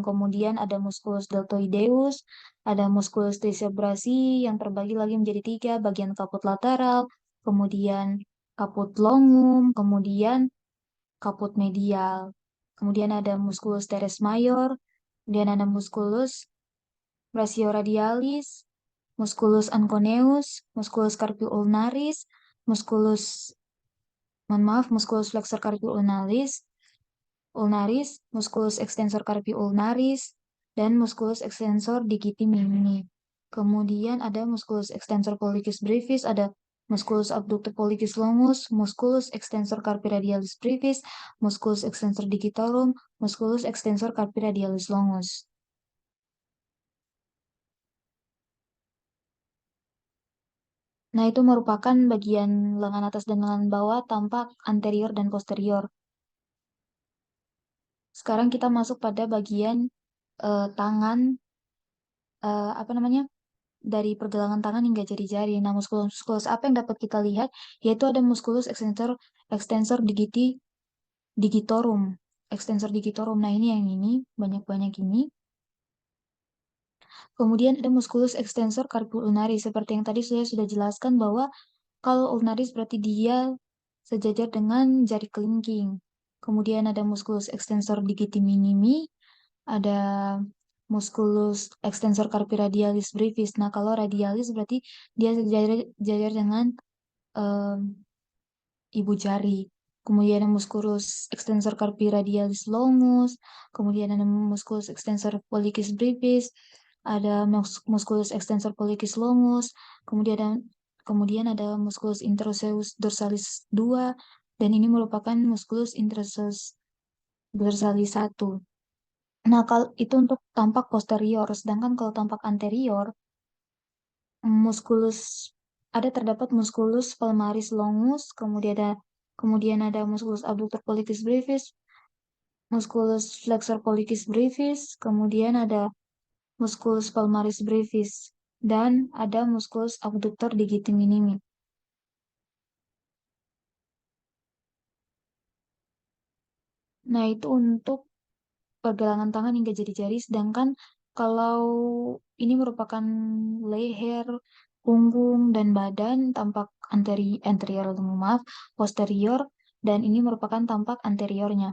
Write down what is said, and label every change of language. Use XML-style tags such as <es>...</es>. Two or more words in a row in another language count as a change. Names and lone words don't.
<id>Kemudian ada musculus deltoideus, ada musculus tricep brachii yang terbagi lagi menjadi 3, bagian kaput lateral, kemudian kaput longum, kemudian kaput medial. Kemudian ada musculus teres major, kemudian ada musculus brachioradialis, musculus anconeus, musculus carpi ulnaris, musculus, mohon maaf, musculus flexor carpi ulnaris, musculus extensor carpi ulnaris, dan musculus extensor digiti minimi. Kemudian ada musculus extensor pollicis brevis, ada musculus abductor pollicis longus, musculus extensor carpi radialis brevis, musculus extensor digitorum, musculus extensor carpi radialis longus. Nah, itu merupakan bagian lengan atas dan lengan bawah tampak anterior dan posterior. Sekarang kita masuk pada bagian tangan, apa namanya? Dari pergelangan tangan hingga jari-jari. Nah, muskulus-muskulus apa yang dapat kita lihat? Yaitu ada muskulus extensor extensor digitorum. Extensor digitorum. Nah, ini yang ini, banyak-banyak ini. Kemudian ada muskulus extensor carpi ulnaris. Seperti yang tadi saya sudah jelaskan bahwa kalau ulnaris berarti dia sejajar dengan jari kelingking. Kemudian ada muskulus extensor digiti minimi, ada musculus extensor carpi radialis brevis. Nah, kalau radialis berarti dia sejajar dengan em, ibu jari. Kemudian ada musculus extensor carpi radialis longus, kemudian ada musculus extensor pollicis brevis, ada musculus extensor pollicis longus, kemudian ada musculus interoseus dorsalis 2 dan ini merupakan musculus interoseus dorsali 1. Nah, kalau itu untuk tampak posterior, sedangkan kalau tampak anterior, muskulus terdapat muskulus palmaris longus, kemudian ada muskulus abductor pollicis brevis, muskulus flexor pollicis brevis, kemudian ada muskulus palmaris brevis, dan ada muskulus abductor digiti minimi. Nah, itu untuk pergelangan tangan hingga jari-jari, sedangkan kalau ini merupakan leher, punggung, dan badan tampak anterior, maaf, posterior, dan ini merupakan tampak anteriornya.</id>